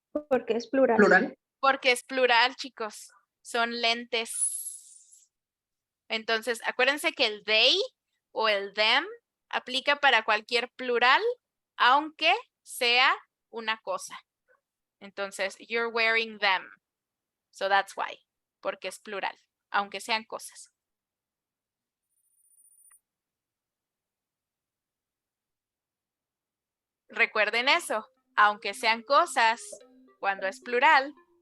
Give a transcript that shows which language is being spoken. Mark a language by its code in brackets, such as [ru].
[es] Porque es plural. Plural. Porque es plural, chicos. Son lentes. Entonces, acuérdense que el they o el them aplica para cualquier plural, aunque sea una cosa. [en] Entonces, you're wearing them. So that's why. [es] Porque es plural, aunque sean cosas. Recuerden eso, aunque sean cosas, cuando es plural.